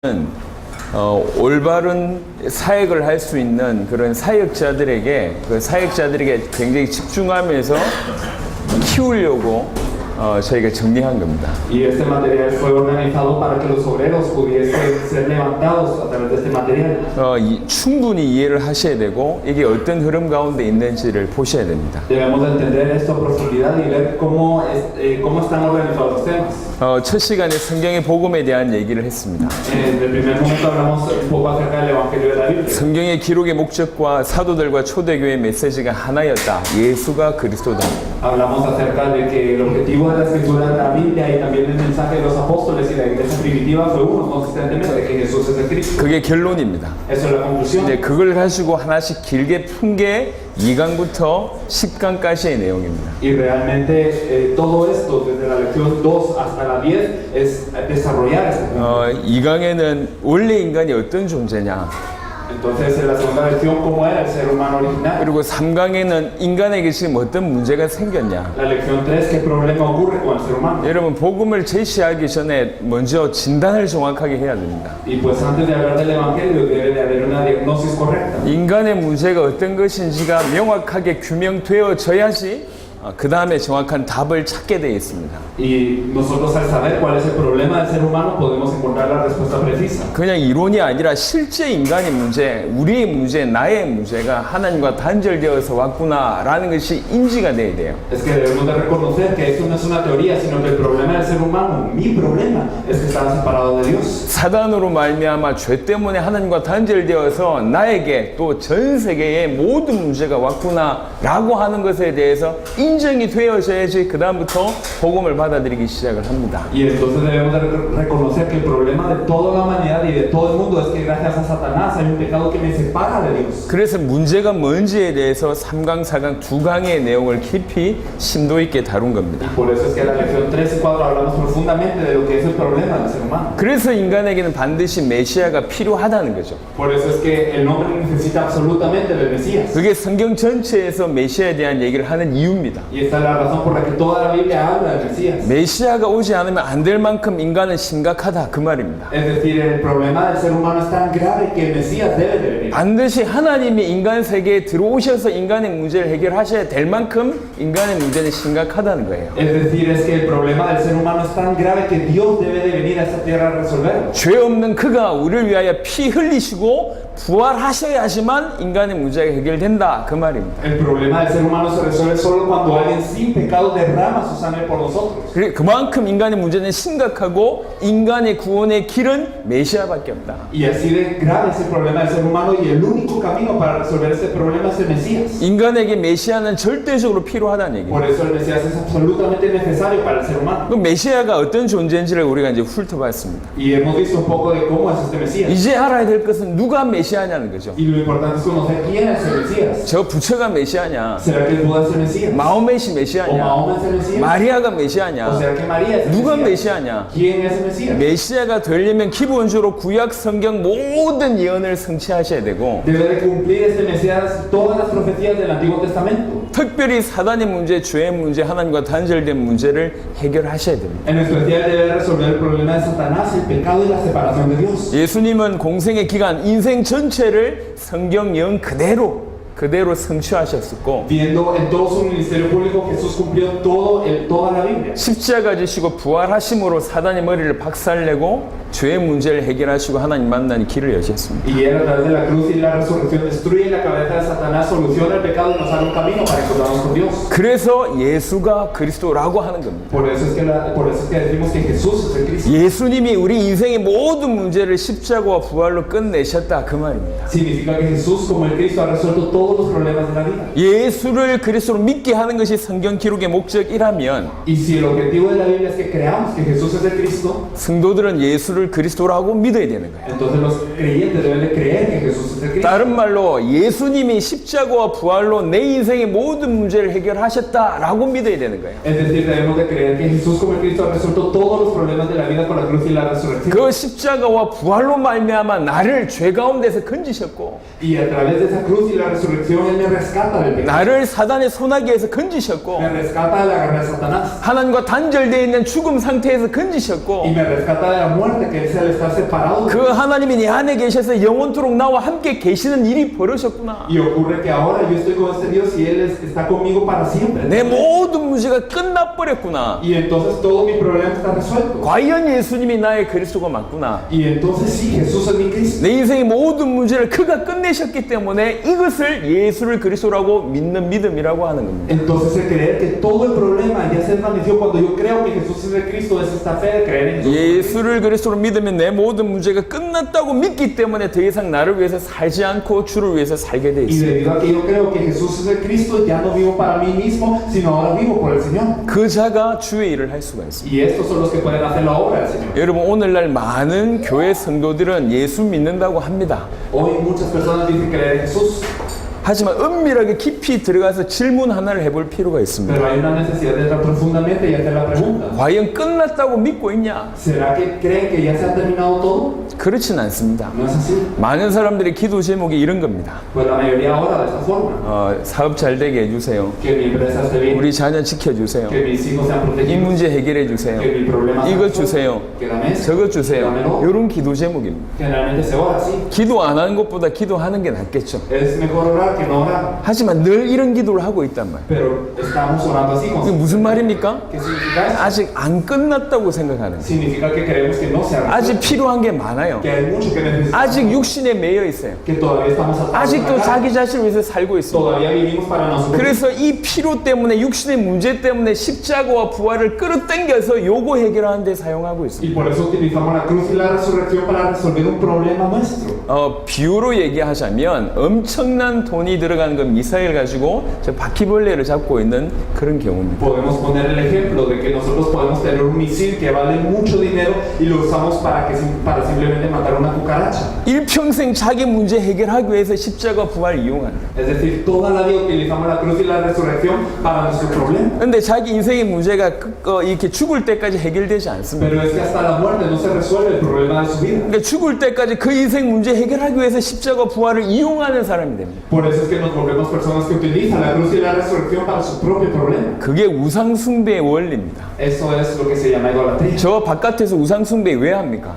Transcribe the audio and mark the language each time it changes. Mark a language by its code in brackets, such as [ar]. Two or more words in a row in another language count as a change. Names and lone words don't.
[ko] 올바른 사역을 할 수 있는 그런 사역자들에게 굉장히 집중하면서 키우려고 저희가 정리한 겁니다. [es] Y este material fue organizado para que los obreros pudiesen ser levantados a través de este material. [ko] 충분히 이해를 하셔야 되고 이게 어떤 흐름 가운데 있는지를 보셔야 됩니다. [es] Debemos de entender esto a profundidad y ver cómo están organizados los temas. [ko] 첫 시간에 성경의 복음에 대한 얘기를 했습니다. [es] En el primer momento hablamos un poco acerca del Evangelio de la Biblia. [ko] 성경의 기록의 목적과 사도들과 초대교회의 메시지가 하나였다. 예수가 그리스도다. [es] Hablamos acerca de que el objetivo de la escritura de la Biblia y también el mensaje de los apóstoles y la iglesia primitiva fue uno consistentemente, que Jesús es el Cristo. [ko] 그게 결론입니다. [es] Eso es la conclusión. [ko] 이제 그걸 가지고 하나씩 길게 푼 게 2강부터 10강까지의 내용입니다. [es] Y realmente todo esto, desde la lección 2 hasta la 10, es desarrollar este punto. [ko] 2강에는 원래 인간이 어떤 존재냐, [es] Entonces, en la segunda lección, ¿cómo era el ser humano original? [ko] 그리고 3강에는 인간에게 지금 어떤 문제가 생겼냐. [es] La lección 3, ¿qué problema ocurre con el ser humano? [ko] 여러분, 복음을 제시하기 전에 먼저 진단을 정확하게 해야 됩니다. [es] Y pues antes de hablar del Evangelio, debe de haber una diagnosis correcta. [ko] 인간의 문제가 어떤 것인지가 명확하게 규명되어져야지 그 다음에 정확한 답을 찾게 되어 있습니다. [es] Y nosotros al saber cuál es el problema del ser humano podemos encontrar la respuesta precisa. [ko] 그냥 이론이 아니라 실제 인간의 문제, 우리의 문제, 나의 문제가 하나님과 단절되어서 왔구나라는 것이 인지가 돼야 돼요. [es] Es que debemos de reconocer que esto no es una teoría, sino que el problema del ser humano, mi problema, es que estaba separado de Dios. [ko] 사단으로 말미암아 죄 때문에 하나님과 단절되어서 나에게 또 전 세계의 모든 문제가 왔구나라고 하는 것에 대해서 인정이 되어져야지 그 다음부터 복음을 받아들이기 시작을 합니다. [es] Y entonces debemos de reconocer que el problema de toda la humanidad y de todo el mundo es que gracias a Satanás hay un pecado que me separa de Dios. [ko] 그래서 문제가 뭔지에 대해서 3강, 4강, 2강의 내용을 깊이 심도 있게 다룬 겁니다. [es] Por eso es que en la lección 3 y 4 hablamos profundamente de lo que es el problema del ser humano. [ko] 그래서 인간에게는 반드시 메시아가 필요하다는 거죠. [es] Por eso es que el hombre necesita absolutamente del Mesías. [ko] 그게 성경 전체에서 메시아에 대한 얘기를 하는 이유입니다. [es] Y esta es la razón por la que toda la Biblia habla del Mesías. [ko] 메시아가 오지 않으면 안 될 만큼 인간은 심각하다 그 말입니다. [es] Es decir, el problema del ser humano es tan grave que el Mesías debe de venir. [ko] 반드시 하나님이 인간 세계에 들어오셔서 인간의 문제를 해결하셔야 될 만큼 인간의 문제는 심각하다는 거예요. [es] Es decir, es que el problema del ser humano es tan grave que Dios debe de venir a esta tierra a resolverlo. [ko] 죄 없는 그가 우리를 위하여 피 흘리시고 부활하셔야지만 인간의 문제가 해결된다 그 말입니다. [es] El problema del ser humano se resuelve solo cuando alguien sin pecado derrama su sangre por nosotros. [ko] 그만큼 인간의 문제는 심각하고 인간의 구원의 길은 메시아밖에 없다. [es] Y así de grave es el problema del ser humano y el único camino para resolver este problema es el Mesías. [ko] 인간에게 메시아는 절대적으로 필요하다는 얘기예요. [es] Por eso el Mesías es absolutamente necesario para el ser humano. [ko] 그 메시아가 어떤 존재인지를 우리가 이제 훑어봤습니다. [es] Y hemos visto un poco de cómo es este Mesías. [ko] 이제 알아야 될 것은 누가 메시아냐는 거죠. [es] Y lo importante es conocer quién es el Mesías. [ko] 저 부처가 메시아냐, [es] ¿Será que el Buda es el Mesías? [ko] 마호멧이 [es] ¿O [ko] 메시아냐, [es] Mahoma es el Mesías? [ko] 마리아가 [es] ¿O [ko] 메시아냐, [es] será que María es el [ko] 누가 [es] Mesías? [ko] 메시아냐. [es] ¿Quién es el Mesías? [ko] 메시아가 되려면 기본적으로 구약 성경 모든 예언을 성취하셔야 되고 [es] Debe de cumplir este Mesías todas las profecías del Antiguo Testamento. [ko] 특별히 사단의 문제, 죄의 문제, 하나님과 단절된 문제를 해결하셔야 됩니다. [es] En especial debe resolver el problema de Satanás, el pecado y la separación de Dios. [ko] 예수님은 공생의 기간, 인생 전체를 성경 예언 그대로 성취하셨었고 [es] Viendo en todo su ministerio público, Jesús cumplió toda la Biblia. [ko] 십자가 지시고 부활하심으로 사단의 머리를 박살내고 죄의 문제를 해결하시고 하나님 만나는 길을 여셨습니다. [es] Y él a través de la cruz y la resurrección destruye la cabeza de Satanás, soluciona el pecado y nos abre un camino para encontrarnos con Dios. [ko] 그래서 예수가 그리스도라고 하는 겁니다. [es] Por eso es que decimos que Jesús es el Cristo. [ko] 예수님이 우리 인생의 모든 문제를 십자가와 부활로 끝내셨다 그 말입니다. [es] Significa que Jesús como el Cristo ha resuelto todos los problemas de la vida. [ko] 예수를 그리스도로 믿게 하는 것이 성경 기록의 목적이라면 [es] Y si el objetivo de la Biblia es que creamos que Jesús es el Cristo, [ko] 성도들은 예수를 그리스도라고 믿어야 되는 거예요. [es] entonces los creyentes deben de creer que Jesús es el Cristo. [ko] 다른 말로 예수님이 십자가와 부활로 내 인생의 모든 문제를 해결하셨다라고 믿어야 되는 거예요. [es] Es decir, debemos de creer que Jesús como el Cristo ha resuelto todos los problemas de la vida con la cruz y la resurrección. [ko] 그 십자가와 부활로 말미암아 나를 죄 가운데서 건지셨고 [es] Y a través de esa cruz y la resurrección resurrección, Él me rescata del pecado. [ko] 나를 사단의 소나기에서 건지셨고 [es] Me rescata de la garra de Satanás. [ko] 하나님과 단절되어 있는 죽음 상태에서 건지셨고 [es] Y me rescata de la muerte, que es el estar separado. [ko] 그 하나님이 내 안에 계셔서 영원토록 나와 함께 계시는 일이 벌어졌구나. [es] Y ocurre que ahora yo estoy con este Dios y Él está conmigo para siempre. [ko] 내 모든 문제가 끝나버렸구나. [es] Y entonces todo mi problema está resuelto. [ko] 과연 예수님이 나의 그리스도가 맞구나. [es] Y entonces sí, Jesús es mi Cristo. [ko] 내 인생의 모든 문제를 그가 끝내셨기 때문에 이것을 예수를 그리스도라고 믿는 믿음이라고 하는 겁니다. [es] Entonces el creer que todo el problema ya se desvaneció cuando yo creo que Jesús es el Cristo, es esta fe de creer en Jesús. [ko] 예수를 그리스도로 믿으면 내 모든 문제가 끝났다고 믿기 때문에 더 이상 나를 위해서 살지 않고 주를 위해서 살게 돼 [es] Y [ko] 있어요. [es] debido a que yo creo que Jesús es el Cristo, ya no vivo para mí mismo, sino ahora vivo por el Señor. [ko] 그 자가 주의 일을 할 수가 있습니다. [es] Y estos son los que pueden hacer la obra del Señor. [ko] 여러분 오늘날 많은 교회 성도들은 예수 믿는다고 합니다. [es] Hoy muchas personas dicen creer en Jesús, [ko] 하지만 은밀하게 깊이 들어가서 질문 하나를 해볼 필요가 있습니다. [es] pero hay una necesidad de entrar profundamente y hacer la pregunta. [ko] 과연 끝났다고 믿고 있냐? [es] ¿Será que creen que ya se ha terminado todo? [ko] 그렇진 않습니다. [es] No es así. [ko] 많은 사람들의 기도 제목이 이런 겁니다. [es] Pues la mayoría ahora de esta forma. [ko] 사업 잘 되게 해주세요. [es] Que mi empresa esté bien, [ko] 우리 자녀 지켜주세요. [es] que mis hijos sean [ko] 이 [es] protegidos, [ko] 문제 해결해 주세요. [es] que mi problema sea [ko] 이것 [es] resuelto, [ko] 주세요. [es] que dame esto, [ko] 저것 주세요. [es] dámelo. [ko] 이런 기도 제목입니다. [es] Generalmente se ora así. [ko] 기도 안 하는 것보다 기도하는 게 낫겠죠. [es] Es mejor orar que no orar. [ko] 하지만 늘 이런 기도를 하고 있단 말이에요. [es] Pero estamos orando así. [ko] 이게 무슨 말입니까? [es] ¿Qué significa eso? [ko] 아직 안 끝났다고 생각하는 거예요. [es] Significa que creemos que no se ha [ko] 아직 [es] resuelto, [ko] 필요한 게 많아요. [es] que hay mucho que necesitamos, [ko] 아직 육신에 매여 있어요. [es] que todavía estamos atados a [ko] 아직도 [es] la carne, [ko] 자기 자신을 위해서 살고 있습니다. [es] todavía vivimos para nosotros. [ko] 그래서 이 피로 때문에 육신의 문제 때문에 십자가와 부활을 끌어당겨서 요거 해결하는 데 사용하고 있습니다. [es] Y por eso utilizamos la cruz y la resurrección para resolver un problema nuestro. [ko] 비유로 얘기하자면 엄청난 돈이 들어가는 건 미사일 가지고 저 바퀴벌레를 잡고 있는 그런 경우입니다. [es] Podemos poner el ejemplo de que nosotros podemos tener un misil que vale mucho dinero y lo usamos para simplemente matar una cucaracha. [ko] 일평생 자기 문제 해결하기 위해서 십자가 부활 이용한다. [es] Es decir, toda la vida utilizamos la cruz y la resurrección para nuestro problema. [ko] 근데 자기 인생의 문제가 이렇게 죽을 때까지 해결되지 않습니다. [es] Pero es que hasta la muerte no se resuelve el problema de su vida. [ko] 그러니까 죽을 때까지 그 인생 문제 해결하기 위해서 십자가 부활을 이용하는 사람이 됩니다. [es] Por eso es que nos volvemos personas que utilizan la cruz y la resurrección para su propio problema. [ko] 그게 우상 숭배의 원리입니다. [es] Eso es lo que se llama idolatría. [ko] 저 바깥에서 우상 숭배 왜 합니까?